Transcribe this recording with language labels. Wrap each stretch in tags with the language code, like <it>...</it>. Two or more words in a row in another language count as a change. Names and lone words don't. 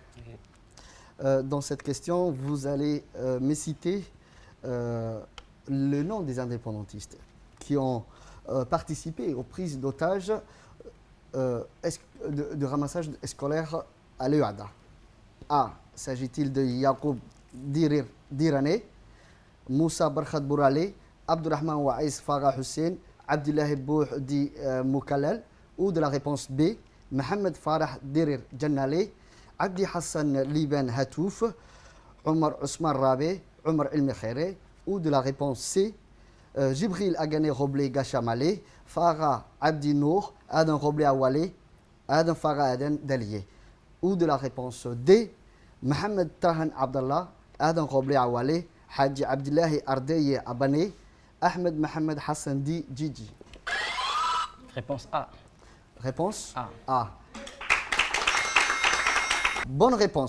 <fr>Dans cette question, vous allez me citer le nom des indépendantistes qui ont participé aux prises d'otages de ramassage scolaire à l'OEADA. A. S'agit-il de Yacoub Dirane, Moussa Barkhad Bourale, Abdurrahman Waïs Farah Hussein, Abdullah Bouhdi Moukallal, ou de la réponse B, Mohamed Farah Dirir Jannale, Abdi Hassan Liban Hatouf, Omar Ousmane Rabe, Omar El Mekhire, ou de la réponse C, Jibril Agane Roblé Gachamale, Farah Abdi Nour, Adam Roblé Awale, Adam Farah Aden Dalié, ou de la réponse D, Mohamed Tahan Abdallah, Adam Roblé Awale, Hadji Abdillahi Ardeye Abane, Ahmed Mohamed Hassan Di Djidji. Réponse A. Réponse A. A. Bonne réponse.</fr>